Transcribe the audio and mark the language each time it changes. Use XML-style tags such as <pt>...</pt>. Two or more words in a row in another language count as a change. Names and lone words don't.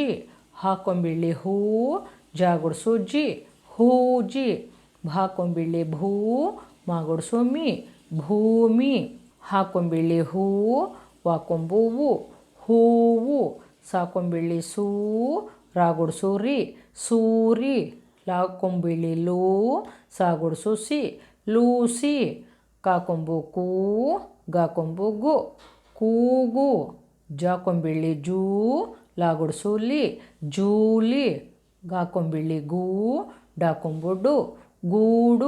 <kn>ಹಾಕೊಂಬಿಳಿ ಹೂ, ಜಾಗುಡ್ಸು ಜಿ, ಹೂಜಿ. ಭಾಕೊಂಬಿಳಿ ಭೂ, ಮಾಗುಡ್ಸು ಮಿ, ಭೂಮಿ. ಹಾಕೊಂಬಿಳಿ ಹೂ, ವಾಕೊಂಬು ವು, ಹೂವು. ಸಾಕೊಂಬಿಳಿ ಸೂ, ರಾಗುಡ್ಸು ರಿ, ಸೂರಿ. ಲಾಕೊಂಬಿಳಿ ಲೂ, ಸಾಗುಡ್ಸು ಸಿ, ಲೂಸಿ. ಕಾಕೊಂಬು ಕೂ, ಗಾಕೊಂಬು ಗು, ಕೂಗು. ಜಾಕೊಂಬಿಳಿ ಜೂ, ಲಾಗುಡ್ಸು ಲಿ, ಜೂಲಿ. ಗಾಕೊಂಬಿಳಿ ಗೂ, ಡಾಕೊಂಬು ಡು, ಗೂಡು.</kn>